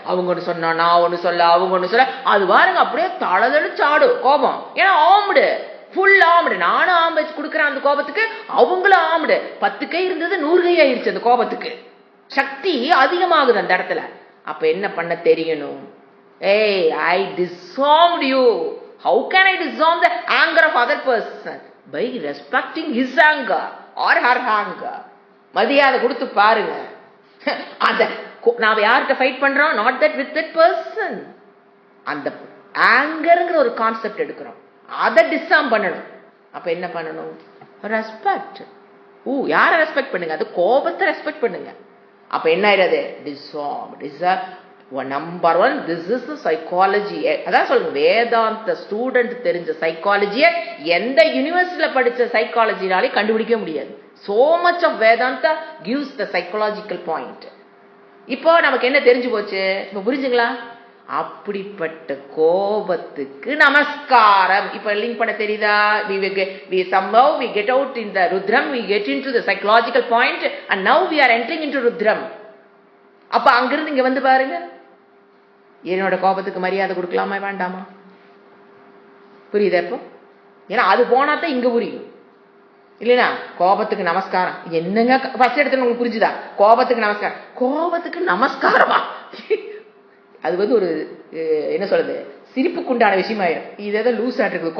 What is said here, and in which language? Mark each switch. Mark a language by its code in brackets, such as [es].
[ta] அவங்க ஒண்ணு சொன்னா நான் ஒண்ணு சொல்ல, அவங்க ஒண்ணு சொல்ல, அது பாருங்க அப்படியே தளதளிச்சாடும் கோபம். ஏன்னா ஆம்டு, ஃபுல் ஆம்டு. நானும் ஆம்பு வச்சு கொடுக்குறேன் அந்த கோபத்துக்கு, அவங்களும் ஆம்டு. 10 கை இருந்தது 100 கை ஆயிடுச்சு அந்த கோபத்துக்கு, சக்தி அதிகமாகுது அந்த இடத்துல. அப்ப என்ன பண்ண தெரியணும், [en] I disarmed you. How can I disarm the anger of other person? By respecting his anger or her anger. [ta] மரியாதை கொடுத்து பாருங்க. அந்த நாம யார்கிட்ட ஃபைட் பண்றோம், [en] not that with that person. [ta] அந்த ஆங்கர்ங்கிற ஒரு கான்செப்ட் எடுக்கிறோம், அதை டிஸ்ஆர்ம் பண்ணணும். அப்ப என்ன பண்ணணும், ரெஸ்பெக்ட். யாரை ரெஸ்பெக்ட் பண்ணுங்க, அது கோபத்தை ரெஸ்பெக்ட் பண்ணுங்க. அப்ப என்ன ஆயிடுது, டிஸ்ஆர்ம். Number 1, [en] This is psychology. [ta] அதான் சொல்லுங்க, வேதாந்த ஸ்டூடெண்ட் தெரிஞ்ச சைக்காலஜியை எந்த யூனிவர்சிட்டியில படிச்ச சைக்காலஜினாலே கண்டுபிடிக்க முடியாது. [en] So much of Vedanta gives the psychological point. [ta] இப்போ நமக்கு என்ன தெரிஞ்சு போச்சு, இப்ப புரிஞ்சுங்களா? அப்படிப்பட்ட கோபத்துக்கு நமஸ்காரம். இப்ப லிங்க் பண்ண தெரியுதா? [en] we somehow we get out in the rudram, we get into the psychological point, and now we are entering into rudram. [ta] அப்ப அங்கிருந்து இங்க வந்து பாருங்க, என்னோட கோபத்துக்கு மரியாதை கொடுக்கலாமா வேண்டாமா? புரியுதா இப்போ? ஏன்னா அது போனாதான் இங்க புரியும் இல்லையா? கோபத்துக்கு நமஸ்காரம் என்னங்க ஃபர்ஸ்ட் எடுத்து உங்களுக்கு புரிஞ்சுதா? கோபத்துக்கு நமஸ்காரம், கோபத்துக்கு நமஸ்காரமா? அது வந்து ஒரு என்ன சொல்றது, சிரிப்புக்குண்டான விஷயமாயிடும். இது ஏதோ லூஸ் ஆட்டு இருக்குது.